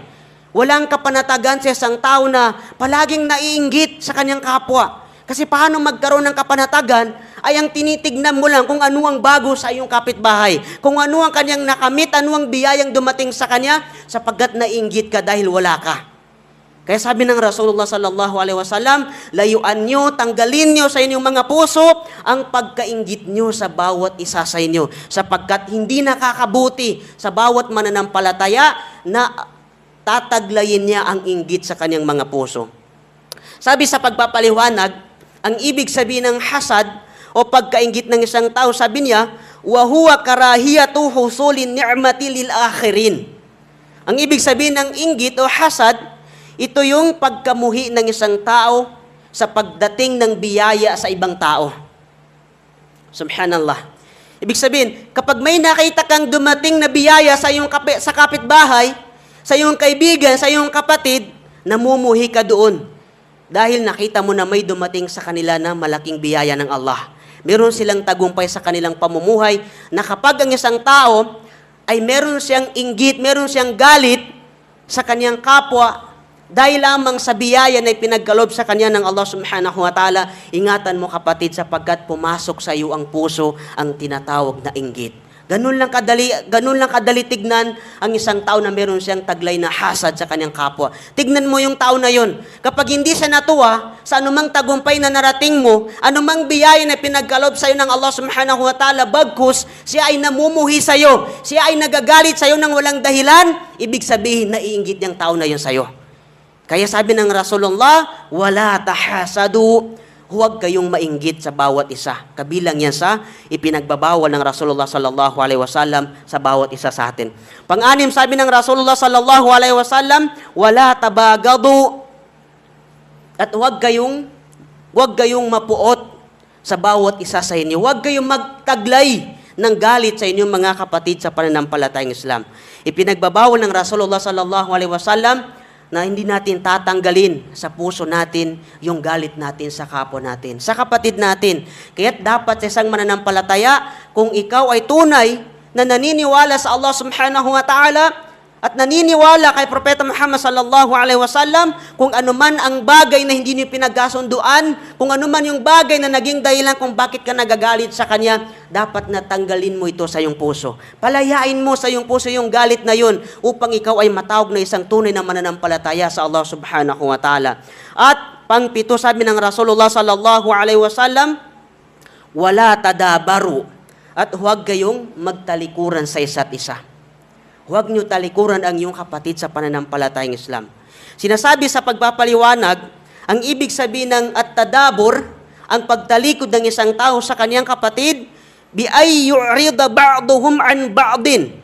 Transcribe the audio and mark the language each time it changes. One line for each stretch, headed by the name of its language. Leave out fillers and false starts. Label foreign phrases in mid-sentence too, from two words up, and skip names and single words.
Filipino: Walang kapanatagan sa isang tao na palaging naiinggit sa kanyang kapwa. Kasi paano magkaroon ng kapanatagan ay ang tinitignan mo lang kung ano ang bago sa iyong kapitbahay. Kung ano ang kanyang nakamit, ano ang biyayang dumating sa kanya, sapagkat naiinggit ka dahil wala ka. Kaya sabi ng Rasulullah
Arabic: صلى الله عليه وسلم,
Filipino: layuan nyo, tanggalin nyo sa inyong mga puso ang pagkainggit nyo sa bawat isa sa inyo. Sapagkat hindi nakakabuti sa bawat mananampalataya na tataglayin niya ang inggit sa kanyang mga puso. Sabi sa pagpapaliwanag, ang ibig sabihin ng hasad o pagkainggit ng isang tao, sabi niya,
Arabic: وهو كراهية حصول النعمة للآخرين.
Filipino: Ang ibig sabihin ng inggit o hasad, ito yung pagkamuhi ng isang tao sa pagdating ng biyaya sa ibang tao.
Arabic: Subhanallah.
Filipino: Ibig sabihin, kapag may nakita kang dumating na biyaya sa iyong sa kapitbahay, sa iyong kaibigan, sa iyong kapatid, namumuhi ka doon. Dahil nakita mo na may dumating sa kanila na malaking biyaya ng Allah. Meron silang tagumpay sa kanilang pamumuhay na kapag ang isang tao ay meron siyang inggit, meron siyang galit sa kanyang kapwa dahil lamang sa biyaya na ipinagkalob sa kanya ng Allah
Arabic: سبحانه وتعالى,
Filipino: ingatan mo kapatid sapagkat pumasok sa iyo ang puso ang tinatawag na inggit. Ganun lang kadali tignan ang isang tao na meron siyang taglay na hasad sa kanyang kapwa. Tignan mo yung tao na yon. Kapag hindi siya natuwa sa anumang tagumpay na narating mo, anumang biyaya na pinagkalob sa iyo ng Allah
Arabic: سبحانه وتعالى,
Filipino: bagkus siya ay namumuhi sa iyo, siya ay nagagalit sa iyo ng walang dahilan, ibig sabihin naiinggit yung tao na yon sa iyo. Kaya sabi ng Rasulullah,
Arabic: ولا تحاسدوا.
Filipino: Huwag kayong mainggit sa bawat isa. Kabilang yan sa ipinagbabawal ng Rasulullah
Arabic: صلى الله عليه وسلم
Filipino: sa bawat isa sa atin. Pang-anim, sabi ng Rasulullah
Arabic: صلى الله عليه وسلم, ولا تباغضوا.
Filipino: At huwag kayong mapuot sa bawat isa sa inyo. Huwag kayong magtaglay ng galit sa inyong mga kapatid sa pananampalatayang Islam. Ipinagbabawal ng Rasulullah
Arabic: صلى الله عليه وسلم
Filipino: na hindi natin tatanggalin sa puso natin yung galit natin sa kapwa natin, sa kapatid natin. Kaya't dapat sa isang mananampalataya, kung ikaw ay tunay na naniniwala sa Allah
Arabic: سبحانه وتعالى
Filipino: at naniniwala kay Propeta Muhammad
Arabic: صلى الله عليه وسلم,
Filipino: kung anuman ang bagay na hindi niyo pinagkasunduan, kung anuman yung bagay na naging dahilan kung bakit ka nagagalit sa kanya, dapat natanggalin mo ito sa iyong puso. Palayain mo sa iyong puso yung galit na yun upang ikaw ay matawag na isang tunay na mananampalataya sa Allah
Arabic: سبحانه وتعالى.
Filipino: At pangpito, sabi ng Rasulullah
Arabic: صلى الله عليه وسلم, ولا تدابروا,
Filipino: at huwag kayong magtalikuran sa isa't isa. Huwag niyo talikuran ang iyong kapatid sa pananampalatayang Islam. Sinasabi sa pagpapaliwanag, ang ibig sabihin ng at-tadabur, ang pagtalikod ng isang tao sa kanyang kapatid,
Arabic: بأن يعرض بعضهم عن بعض.